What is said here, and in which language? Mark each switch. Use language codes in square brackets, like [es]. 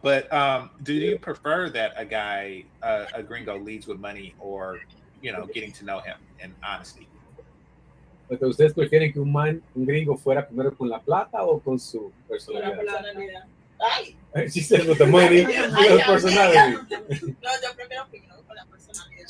[en] But do you prefer that a guy, a gringo, leads with money or, getting to know him in honesty? [es] ¿Ustedes prefieren que un gringo fuera primero con la plata o con su personalidad? [en] She said with the money, with personality. [es] No, yo prefiero primero con la personalidad.